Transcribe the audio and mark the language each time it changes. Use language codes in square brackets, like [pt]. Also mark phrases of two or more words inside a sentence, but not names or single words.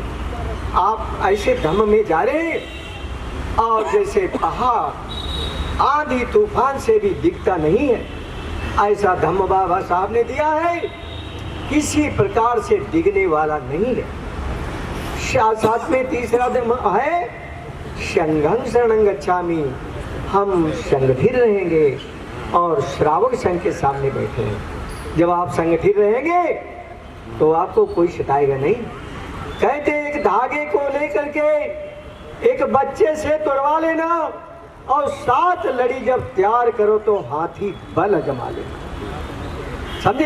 [hi] आप ऐसे धम्म में जा रहे हैं और जैसे पहाड़ आंधी तूफान से भी दिखता नहीं है, ऐसा धम्म बाबा साहब ने दिया है, किसी प्रकार से दिखने वाला नहीं है। साथ में तीसरा धम्म है [pi] संघं शरणं गच्छामि, [hi] हम संगठित रहेंगे और श्रावक संघ के सामने बैठे हैं। जब आप संगठित रहेंगे तो आपको कोई सताएगा नहीं। कहते एक धागे को लेकर के एक बच्चे से तुड़वा लेना और 7 लड़ी जब तैयार करो तो हाथी बल जमा लेना, समझे?